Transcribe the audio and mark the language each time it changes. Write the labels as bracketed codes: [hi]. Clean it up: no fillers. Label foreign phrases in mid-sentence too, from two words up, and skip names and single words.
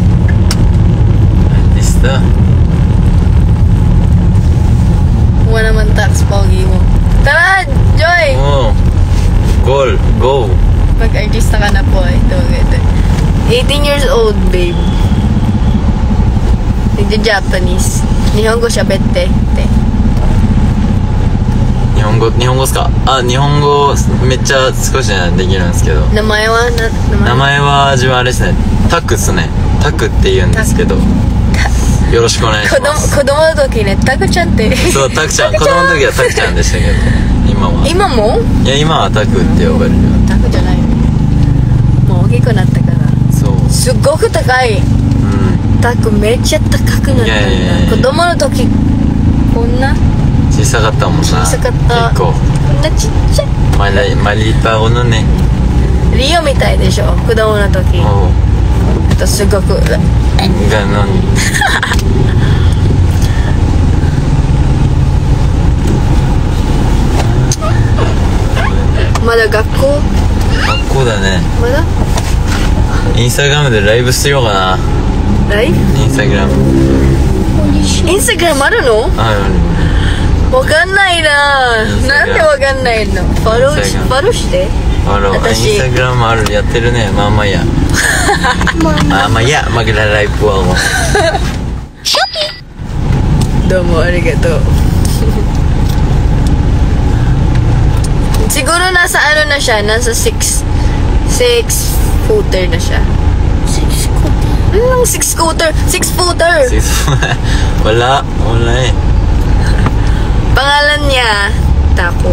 [tl] Artista. Kuha naman tax, pogi mo. Tara, Joy! Oo. Go. Mag-artista ka na po. Ito. [en] 18 years old, [tl] babe. Nagja-Japanese. Nihongo siya, bete. [ja] 日本語っすか？あ、日本語めっちゃ少しねできるんですけど。名前は名前は自分あれですね。タクっすね。タクって言うんですけど。よろしくお願いします。子供の時ね、タクちゃんって。そう、タクちゃん。子供の時はタクちゃんでしたけど。今は。今も？いや、今はタクって呼ばれる。タクじゃない。もう大きくなったから。そう。すっごく高い。タクめっちゃ高くなったんだ。子供の時こんな小さかったもんな。小さかった。結構。こんなちっちゃい。 [tl] maliit pa ako nun eh. [ja] Rio みたいでしょ、子供の時。 [tl] Oo. [ja] あとすごく。 [tl] Ganon. [ja] まだ学校？学校だね。まだ？インスタグラムでライブしようかな。ライブ？インスタグラム。インスタグラムあるの？ある。わかんないな。なんでわかんないの？フォローして。あら、インスタグラムある、やってるね。まあまあいいや。まあまあいいや、 [tl] mag-live po ako. [ja] どうもありがとう。 [tl] Siguro nasa ano na siya, nasa 6 footer na siya. 6 footer? 6 footer. Wala eh. Pangalan niya, Taco.